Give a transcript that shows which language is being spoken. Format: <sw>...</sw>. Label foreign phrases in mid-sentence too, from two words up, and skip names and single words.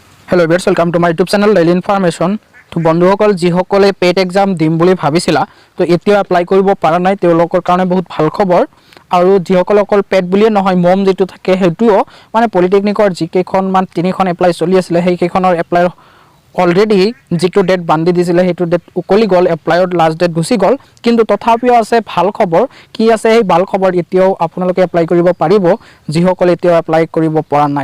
<en>Hello viewers welcome to my YouTube channel Daily Information.</en> <as>तो बंधुসকল যিসকলে পেট এক্সাম দিম বুলি ভাবিছিলা তো এতিয়া এপ্লাই কৰিব পৰা নাই তেওঁলোকৰ কাৰণে বহুত ভাল খবৰ। আৰু যিসকল অকল পেট বুলিয়ে নহয় মম যেটো থাকে হেতুও মানে পলিটেকনিকৰ যিকেইখনমান তিনিখন এপ্লাই চলি আছিল সেইকেইখনৰ এপ্লাই অলৰেডি যেটো ডেট বান্ধি দিছিল হেতু ডেট উকলি গল এপ্লাইৰ লাষ্ট ডেট গুছি গল কিন্তু তথাপিও আছে ভাল খবৰ কি আছে এই ভাল খবৰ এতিয়াও আপোনালোকে এপ্লাই কৰিব পাৰিব যিসকলে এতিয়াও এপ্লাই কৰিব পৰা নাই।</as>